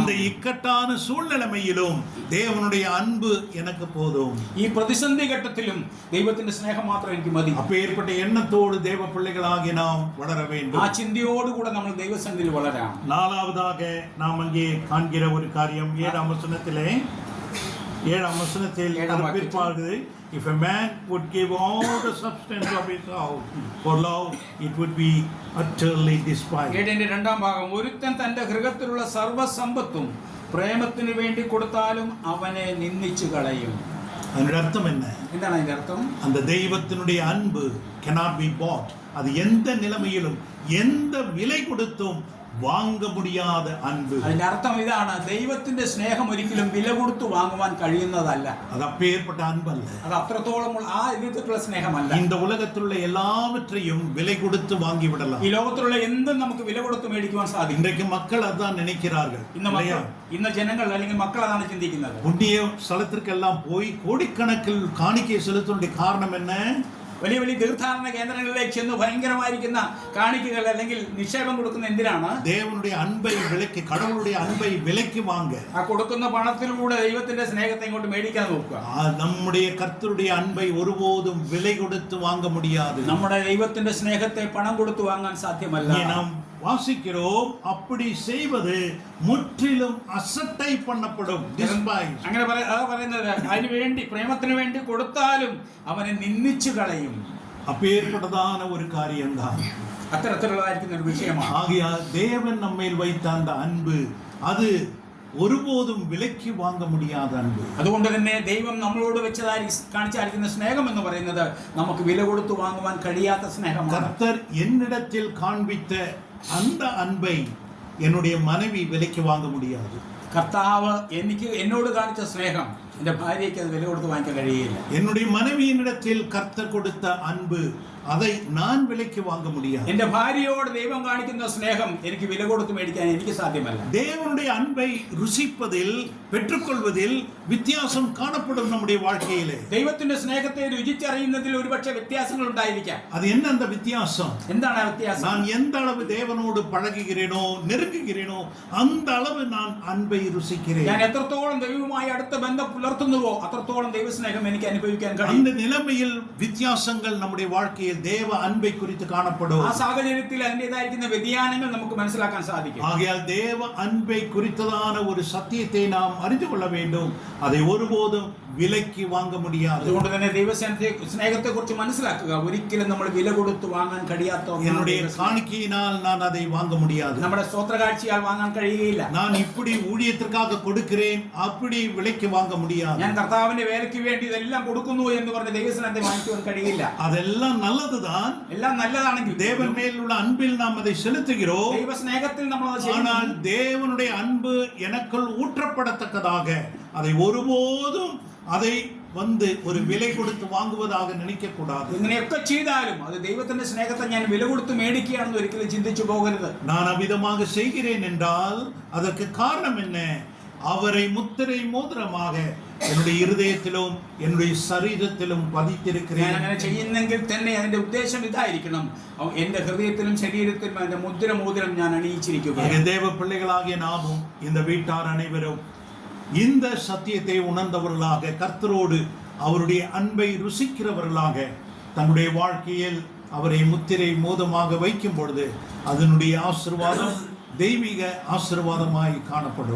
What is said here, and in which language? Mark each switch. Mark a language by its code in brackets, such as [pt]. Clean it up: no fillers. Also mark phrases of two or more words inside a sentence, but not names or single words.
[ta] இந்த இக்கட்டான சூழ்நிலையிலும் தேவனுடைய அன்பு எனக்கு போதும். [ml] ഈ പ്രതിസന്ധി ഘട്ടത്തിലും ദൈവത്തിന്റെ സ്നേഹം മാത്രം എനിക്ക് മതി. [ta] அப்பேற்பட்ட எண்ணத்தோடு தேவ பிள்ளைகளாகி நாம் வளர வேண்டும். [ml] ആ ചിന്തയോടുകൂടെ നമ്മൾ ദൈവസന്നിധിയിൽ വളരാം. [ta] நாலாவதாக நாம் அங்கே காண்கிற ஒரு காரியம் 7ஆம் வசனத்தில் பிற்பாடு, [en] if a man would give all the substance of his house for love, it would be utterly despised. [ml] 7ന്റെ 2ാം ഭാഗം, ഒരുത്തൻ തന്റെ ഗൃഹത്തിലുള്ള സർവ്വസമ്പത്തും പ്രേമത്തിന് വേണ്ടി കൊടുത്താലും അവനെ നിന്ദിച്ചു കളയും. [ta] அதனுடைய அர்த்தம் என்ன? [ml] എന്താണ് അതിന്റെ അർത്ഥം? [ta] அந்த தெய்வத்தினுடைய அன்பு [en] cannot be bought. [ta] அது எந்த நிலைமையிலும் எந்த விலை கொடுத்தும் വാങ്ങ முடியாத അൻപ്. [ml] അതിന്റെ അർത്ഥം ഇതാണ്, ദൈവത്തിന്റെ സ്നേഹം ഒരിക്കലും വില കൊടുത്തു വാങ്ങുവാൻ കഴിയുന്നതല്ല. [ta] அது அப்பேற்பட்ட அன்பல்ல. [ml] അത് അത്രത്തോളം ആ രീതിയിലുള്ള സ്നേഹമല്ല. [ta] இந்த உலகத்திലുള്ള எல்லாவற்றையும் விலை கொடுத்து வாங்கி விடலாம். [ml] ഈ ലോകത്തിലുള്ള എന്തും നമുക്ക് വില കൊടുത്ത് മേടിക്കുവാൻ സാധിക്കും. [ta] இன்றைக்கு மக்கள் அதான் நினைக்கிறார்கள். [ml] ഇന്ന് ജനങ്ങൾ അല്ലെങ്കിൽ മക്കൾ അതാണ് ചിന്തിക്കുന്നത്. [ta] புண்ணிய ஸ்தலத்திற்கெல்லாம் போய் கோடிக்கணக்கில் காணிக்கை செலுத்துவதற்கு காரணம் என்ன? [ml] വലിയ വലിയ തീർത്ഥാടന കേന്ദ്രങ്ങളിലേക്ക് ചെന്ന് ഭയങ്കരമായിരിക്കുന്ന കാണിക്കകൾ അല്ലെങ്കിൽ നിക്ഷേപം കൊടുക്കുന്ന എന്തിനാണ്? [ta] தேவனுடைய அன்பை விலைக்கு, கடவுளுடைய அன்பை விலைக்கு வாங்க. [ml] ആ കൊടുക്കുന്ന പണത്തിലൂടെ ദൈവത്തിന്റെ സ്നേഹത്തെ ഇങ്ങോട്ട് മേടിക്കാൻ നോക്കുക. [ta] நம்முடைய கர்த்தருடைய அன்பை ஒருபோதும் விலை கொடுத்து வாங்க முடியாது. [ml] നമ്മുടെ ദൈവത്തിന്റെ സ്നേഹത്തെ പണം കൊടുത്തു വാങ്ങാൻ സാധ്യമല്ല. [ta] நாம் வாசிக்கிறோம், அப்படி செய்வது முற்றிலும் அசட்டை பண்ணப்படும். Despise. [ml] അങ്ങനെ പറയുന്നത് അതിനു വേണ്ടി പ്രേമത്തിന് വേണ്ടി കൊടുത്താലും അവനെ നിന്ദിച്ചു കളയും. [ta] அப்பேற்பட்டதான ஒரு காரியம்தான். [ml] അത്തരത്തിലുള്ളതായിരിക്കുന്ന ഒരു വിഷയമാണ്. [ta] ஆகையால் தேவன் நம்மேல் வைத்த அந்த அன்பு அது ஒருபோதும் விலைக்கு வாங்க முடியாத அன்பு. [ml] അതുകൊണ്ട് തന്നെ ദൈവം നമ്മളോട് വെച്ചതായി കാണിച്ചായിരിക്കുന്ന സ്നേഹം എന്ന് പറയുന്നത് നമുക്ക് വില കൊടുത്തു വാങ്ങുവാൻ കഴിയാത്ത സ്നേഹമാണ്. [ta] கர்த்தர் என்னிடத்தில் காண்பித்த அந்த அன்பை என்னுடைய மனைவி விலைக்கு வாங்க முடியாது. [ml] കർത്താവ് എന്നോട് കാണിച്ച സ്നേഹം എൻ്റെ ഭാര്യയ്ക്ക് അത് വില കൊടുത്ത് വാങ്ങിക്കാൻ കഴിയില്ല. [ta] என்னுடைய மனைவியினிடத்தில் கர்த்தர் கொடுத்த அன்பு அதை நான் விலைக்கு வாங்க முடியாது. [ml] എൻ്റെ ഭാര്യയോട് ദൈവം കാണിക്കുന്ന സ്നേഹം എനിക്ക് വില കൊടുത്ത് മേടിക്കാൻ എനിക്ക് സാധ്യമല്ല. [ta] தேவனுடைய அன்பை ருசிப்பதில் பெற்றுக்கொள்வதில் வித்தியாசம் காணப்படும் நம்முடைய வாழ்க்கையிலே. [ml] ദൈവത്തിന്റെ സ്നേഹത്തെ രുചിച്ചറിയുന്നതിൽ ഒരുപക്ഷെ വ്യത്യാസങ്ങൾ ഉണ്ടായിരിക്കാം. [ta] அது என்ன அந்த வித்தியாசம்? [ml] എന്താണ് ആ വ്യത്യാസം? [ta] நான் எந்த அளவு தேவனோடு பழகுகிறேனோ நெருங்குகிறேனோ அந்த அளவு நான் அன்பை ருசிக்கிறேன். [ml] ഞാൻ എത്രത്തോളം ദൈവവുമായി അടുത്ത ബന്ധം പുലർത്തുന്നുവോ അത്രത്തോളം ദൈവസ്നേഹം എനിക്ക് അനുഭവിക്കാൻ കഴിയും. [ta] அந்த நிலைமையில் வித்தியாசங்கள் நம்முடைய வாழ்க்கையில் தேவ அன்பை குறித்து காணப்படும். [ml] ആ സാഹചര്യത്തിൽ അതിൻ്റെതായിരിക്കുന്ന വ്യതിയാനങ്ങൾ നമുക്ക് മനസ്സിലാക്കാൻ സാധിക്കും. [ta] ஆகையால் தேவ அன்பை குறித்ததான ஒரு சத்தியத்தை நாம் அறிந்து கொள்ள வேண்டும். அதை ஒருபோதும் விலைக்கு வாங்க முடியாது. [ml] അതുകൊണ്ട് തന്നെ ദൈവസ്നേഹത്തെ കുറിച്ച് മനസ്സിലാക്കുക. ഒരിക്കലും നമ്മൾ വില കൊടുത്ത് വാങ്ങാൻ കഴിയാത്ത [ta] என்னுடைய காணிக்கையினால் நான் அதை வாங்க முடியாது. [ml] നമ്മുടെ സ്തോത്രകാഴ്ചയാൽ വാങ്ങാൻ കഴിയുകയില്ല. [ta] நான் இப்படி ஊழியத்திற்காக கொடுக்கிறேன் அப்படி விலைக்கு வாங்க முடியாது. [ml] ഞാൻ കർത്താവിന്റെ വേലയ്ക്ക് വേണ്ടി ഇതെല്ലാം കൊടുക്കുന്നു എന്ന് പറഞ്ഞ് ദൈവസ്നേഹത്തെ വാങ്ങിക്കുവാൻ കഴിയില്ല. [ta] அதெல்லாம் நல்லதுதான். [ml] എല്ലാം നല്ലതാണെങ്കിൽ [ta] தேவன் மேல் உள்ள அன்பில் நாம் அதை செலுத்துகிறோம். [ml] ദൈവസ്നേഹത്തിൽ നമ്മൾ അത് [ta] ஆனால் [ml] ചെയ്യുന്നു. [ta] தேவனுடைய அன்பு எனக்குள் ஊற்றப்படத்தக்கதாக அதை ஒருபோதும் அதை ஒரு விலை கொடுத்து வாங்குவதாக நினைக்க கூடாது. [ml] ഇങ്ങനെയൊക്കെ ചെയ്താലും അത് ദൈവത്തിന്റെ സ്നേഹത്തെ ഞാൻ വില കൊടുത്ത് മേടിക്കുകയാണെന്ന് ഒരിക്കലും ചിന്തിച്ചു പോകരുത്. [ta] நான் அவ்விதமாக செய்கிறேன் என்றால் அதற்கு காரணம் என்ன? அவரை முத்திரை மோதிரமாக என்னுடைய இருதயத்திலும் என்னுடைய சரீரத்திலும் பதித்திருக்கிறேன். [ml] ഞാൻ അങ്ങനെ ചെയ്യുന്നെങ്കിൽ തന്നെ അതിന്റെ ഉദ്ദേശം ഇതായിരിക്കണം, എന്റെ ഹൃദയത്തിലും ശരീരത്തിലും അതിന്റെ മോതിരം ഞാൻ അണിയിച്ചിരിക്കുകയാണ്. [ta] தேவ பிள்ளைகளாகிய நாமும் இந்த வீட்டார் அனைவரும் இந்த சத்தியத்தை உணர்ந்தவர்களாக கர்த்தரோடு அவருடைய அன்பை ருசிக்கிறவர்களாக தன்னுடைய வாழ்க்கையில் அவரை முத்திரை மோதமாக வைக்கும் பொழுது அதனுடைய ஆசீர்வாதம் [ml] ദൈവിക ആശീർവാദമായി കാണപ്പെടും.